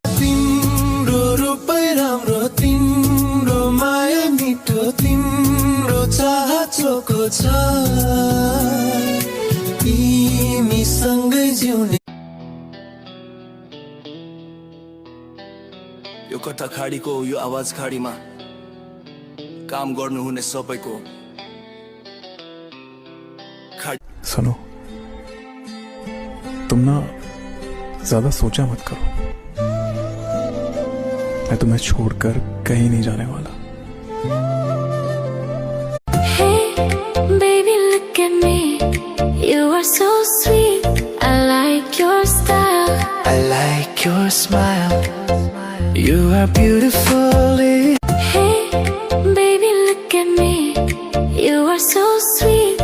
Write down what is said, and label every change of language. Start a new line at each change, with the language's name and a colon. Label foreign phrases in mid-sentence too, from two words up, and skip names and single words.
Nepali: तिम्रो रूपै राम्रो, तिम्रो माया मिठो, तिम्रो चाह चोखो छ, तिमीसँगै जिउने। यो कथा खाडीको यो आवाज खाडीमा काम गर्नुहुने सबैको
Hindi: सुनो, तुम ना ज्यादा सोचा मत करो, मैं तुम्हें छोड़कर कहीं नहीं जाने वाला।
English: Hey, baby, look at me. You are so sweet. I like your style. I like your smile. You are beautiful. Hey, baby, look at me. You are so sweet.